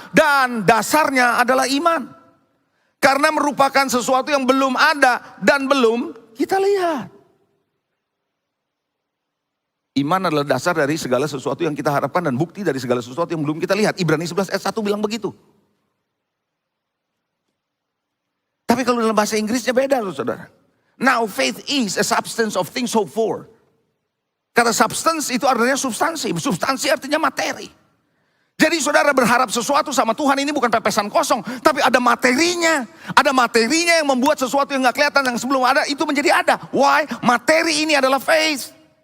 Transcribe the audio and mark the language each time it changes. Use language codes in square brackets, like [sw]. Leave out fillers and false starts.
[id] Dan dasarnya adalah iman. Karena merupakan sesuatu yang belum ada dan belum kita lihat. Iman adalah dasar dari segala sesuatu yang kita harapkan dan bukti dari segala sesuatu yang belum kita lihat. Ibrani 11 ayat 1 bilang begitu. Tapi kalau dalam bahasa Inggrisnya beda loh saudara. [en] Now faith is a substance of things hoped for. [id] Kata substance itu artinya substansi. Substansi artinya materi. Jadi saudara berharap sesuatu sama Tuhan ini bukan pepesan kosong. Tapi ada materinya. Ada materinya yang membuat sesuatu yang gak kelihatan yang sebelum ada itu menjadi ada. [en] Why? [id] Materi ini adalah faith.